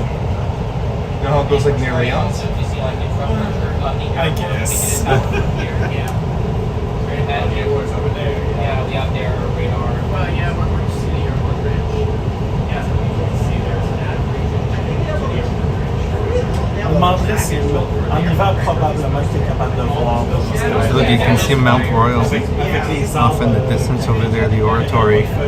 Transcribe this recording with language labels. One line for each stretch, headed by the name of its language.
English: You know how it goes like near Leon's? You see like the infrastructure. I guess. Here, yeah. Straight ahead. The airport's over there. Yeah, we have their radar. Well, yeah, we're going to see the airport bridge. Yeah, so we can see there's an ad bridge.
French: Je demanderais si en hiver probablement tu es capable de voir.
English: Look, you can see Mount Royal off in the distance over there, the oratory.